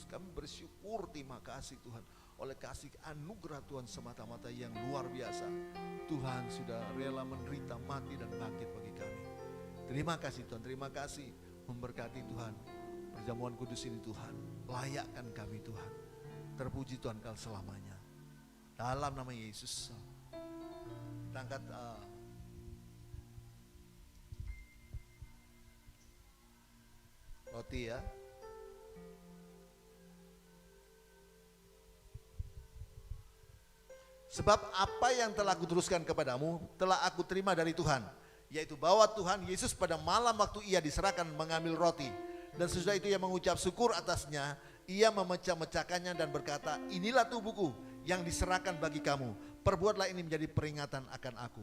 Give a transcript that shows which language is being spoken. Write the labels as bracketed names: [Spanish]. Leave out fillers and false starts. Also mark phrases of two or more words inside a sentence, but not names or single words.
[Indonesian] Kami bersyukur, terima kasih Tuhan, oleh kasih anugerah Tuhan semata-mata yang luar biasa. Tuhan sudah rela menderita, mati dan bangkit bagi kami. Terima kasih Tuhan, terima kasih, memberkati Tuhan perjamuan kudus ini Tuhan. Layakkan kami Tuhan, terpuji Tuhan kal selamanya. Dalam nama Yesus, kita angkat roti ya. Sebab apa yang telah aku teruskan kepadamu telah aku terima dari Tuhan, yaitu bahwa Tuhan Yesus pada malam waktu ia diserahkan mengambil roti, dan sesudah itu ia mengucap syukur atasnya, ia memecah-mecahkannya dan berkata, inilah tubuhku yang diserahkan bagi kamu, perbuatlah ini menjadi peringatan akan aku.